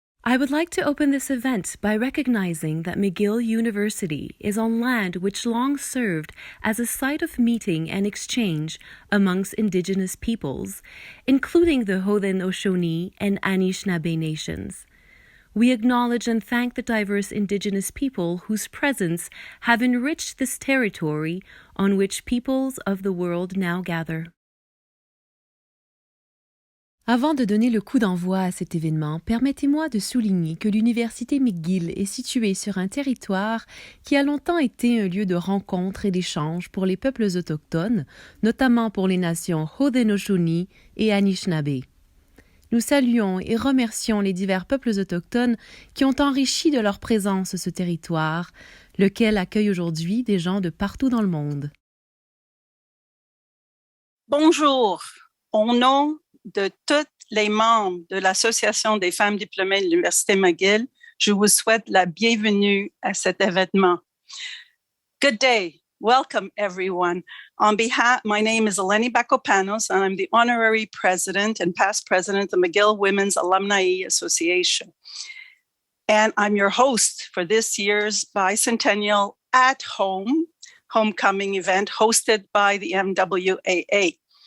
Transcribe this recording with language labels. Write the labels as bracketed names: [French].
[English] I would like to open this event by recognizing that McGill University is on land which long served as a site of meeting and exchange amongst Indigenous peoples, including the Haudenosaunee and Anishinaabe nations. We acknowledge and thank the diverse Indigenous people whose presence have enriched this territory on which peoples of the world now gather. [French] Avant de donner le coup d'envoi à cet événement, permettez-moi de souligner que l'Université McGill est située sur un territoire qui a longtemps été un lieu de rencontre et d'échange pour les peuples autochtones, notamment pour les nations Haudenosaunee et Anishinaabe. Nous saluons et remercions les divers peuples autochtones qui ont enrichi de leur présence ce territoire, lequel accueille aujourd'hui des gens de partout dans le monde. Bonjour, au nom de tous les membres de l'Association des femmes diplômées de l'Université McGill, je vous souhaite la bienvenue à cet événement. [English] Good day. Welcome, everyone. On behalf, my name is Eleni Bakopanos, and I'm the honorary president and past president of the McGill Women's Alumni Association. And I'm your host for this year's bicentennial at-home homecoming event hosted by the MWAA.